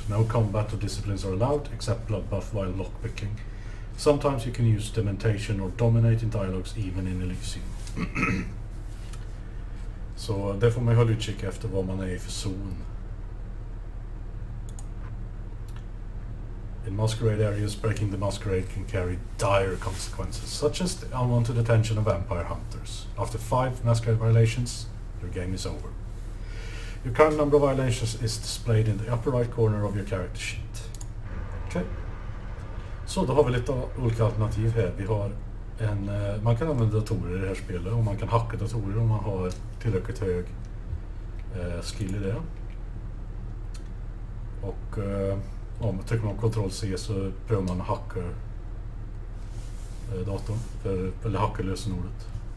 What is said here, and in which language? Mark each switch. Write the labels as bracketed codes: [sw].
[en] No combat or disciplines are allowed except blood buff while lockpicking. Sometimes you can use dementation or dominate in dialogues even in Elysium. [sv] Så det får man hålla utkik efter vad man är i för zon. [en] In Masquerade areas, breaking the Masquerade can carry dire consequences, such as the unwanted attention of vampire hunters. After 5 Masquerade violations, your game is over. Your current number of violations is displayed in the upper right corner of your character sheet. Okay. [sv] Så då har vi lite olika alternativ här. Vi har man kan använda datorer i det här spelet och man kan hacka datorer om man har tillräckligt hög skill i det. Och om man trycker man Ctrl+C så prövar man att hacka datorn eller hacka lösenordet.